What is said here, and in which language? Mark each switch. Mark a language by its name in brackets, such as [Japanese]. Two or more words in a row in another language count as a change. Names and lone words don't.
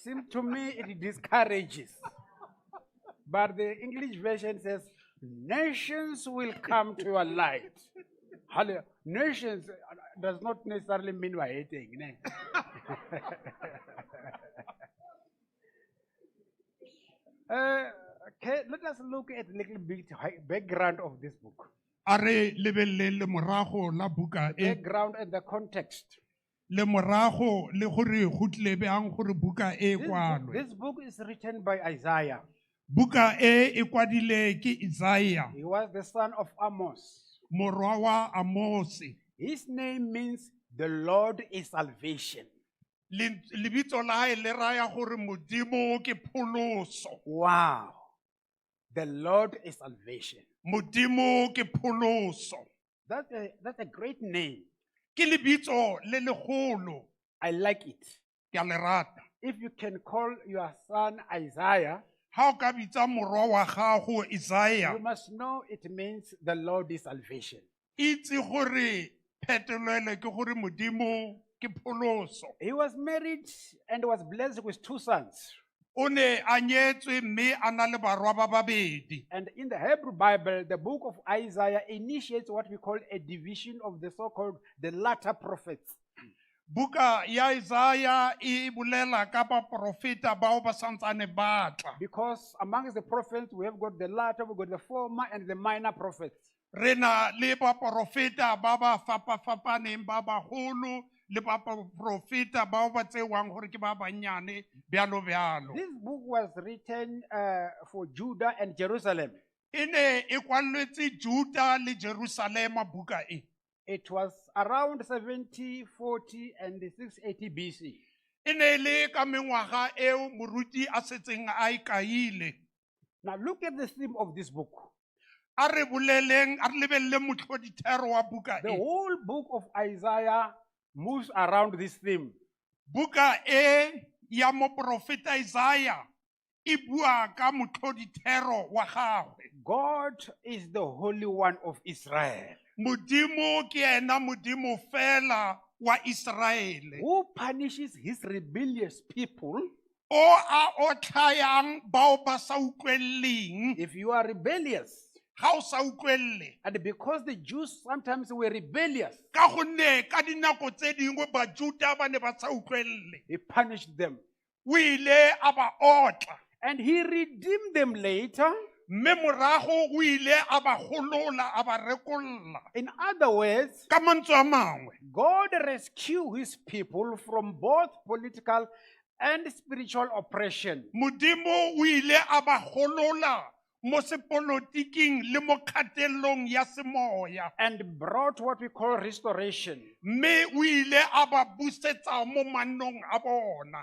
[English] seems to me it discourages. But the English version says, nations will come to your light. Hallelujah. Nations does not necessarily mean we're hating. Ne? Okay, let us look at a little bit background of this book. [Tswana] A re lebelele morago la buka e [English] Background and the context. [Tswana] le morago le gore go tlile bjang gore buka e kwalwe. [English] This book is written by Isaiah. [Tswana] Buka e kwadile ke Isaiah, [English] He was the son of Amos. [Tswana] morwa wa Amosi. [English] His name means the Lord is salvation. [Tswana] Lebitso la hae le raya gore Modimo ke pholoso. [English] Wow. The Lord is salvation. [Tswana] Modimo ke pholoso. [English] That's a great name. [Tswana] Ke lebitso le legolo, [English] I like it. [Tswana] ke a le rata. [English] If you can call your son Isaiah, [Tswana] Ha o ka bitsa morwa wa gago Isaiah, [English] you must know it means the Lord is salvation. [Tswana] itse gore phetolelo ke gore Modimo ke pholoso. [English] He was married and was blessed with 2 sons. [Tswana] O ne a nyetswe mme a na le barwa ba babedi. [English] And in the Hebrew Bible, the book of Isaiah initiates what we call a division of the so-called the latter prophets. [Tswana] Buka ya Isaiah e bolela ka ba profeta bao ba santsane ba tla. [English] Because amongst the prophets, we have got the latter, we've got the former and the minor prophets. [Tswana] Re na le ba profeta ba ba fapafapaneng ba bagolo le ba profeta bao ba tsewang gore ke ba bannyane bjalo bjalo. [English] This book was written for Judah and Jerusalem. [Tswana] E ne e kwalletswe Juda le Jerusalema buka e. [English] It was around 7040 and 680 BC. [Tswana] E ne le ka mengwaga eo moruti a setseng a ikaile. [English] Now look at the theme of this book. [Tswana] A re lebelele motlhodithero wa buka [English] The [Tswana] e. [English] whole book of Isaiah moves around this theme. [Tswana] Buka e ya mo profeta Isaiah e bua ka motlhodithero wa gagwe. [English] God is the Holy One of Israel, [Tswana] Modimo ke ena Modimo fela wa Israele. [English] who punishes his rebellious people. [Tswana] O a otlhayang bao ba sa utlweleng. [English] If you are rebellious, [Tswana] Ga o sa utlwelle. [English] and because the Jews sometimes were rebellious, [Tswana] Ka gonne ka dinako tse dingwe Bajuda ba ne ba sa utlwelle. [English] he punished them. [Tswana] O ile a ba otla. [English] And he redeemed them later. [Tswana] Mme morago o ile a ba golola a ba rekolla. [English] In other words, [Tswana] Ka mantswe a mangwe, [English] God rescued his people from both political and spiritual oppression. [Tswana] Modimo o ile a ba golola mo sepolotiking le mo kgatelelong ya semoya. [English] And brought what we call restoration. [Tswana] Mme o ile a ba busetsa mo mannong a bona.